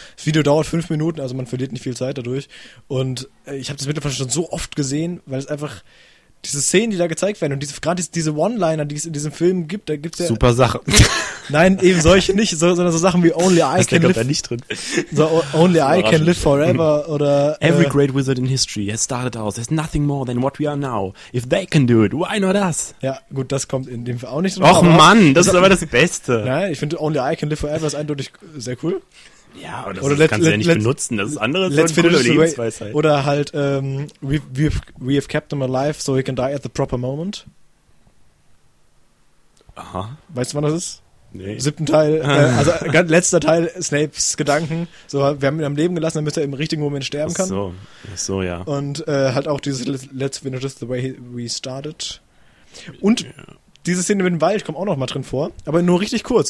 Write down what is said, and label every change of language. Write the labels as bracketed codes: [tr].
[de] Das Video dauert 5 Minuten, also man verliert nicht viel Zeit dadurch und ich habe das mittlerweile schon so oft gesehen, weil es einfach diese Szenen, die da gezeigt werden und gerade diese One-Liner, die es in diesem Film gibt, da gibt es ja... Super Sache. Nein, eben solche nicht, sondern so Sachen wie Only I Can Live... Da nicht drin. So, Only I Can Live Forever oder... [en] Every great wizard in history has started out. There's nothing more than what we are now. If they can do it, why not us? [de] Ja, gut, das kommt in dem Fall auch nicht drin. Och Mann, das ist aber das Beste. Nein, ich finde Only I Can Live Forever ist eindeutig sehr cool. Ja, aber das kannst du ja nicht benutzen. Das ist andere Lebensweisheit. Oder halt, [en] we have kept him alive, so he can die at the proper moment. [de] Aha. Weißt du, wann das ist? Nee. 7. Teil, also letzter Teil Snapes Gedanken. So, wir haben ihn am Leben gelassen, damit er im richtigen Moment sterben kann. Ach so, ja. Und halt auch dieses [en] Let's finish this the way we started. [de] Und diese Szene mit dem Wald kommt auch noch mal drin vor, aber nur richtig kurz.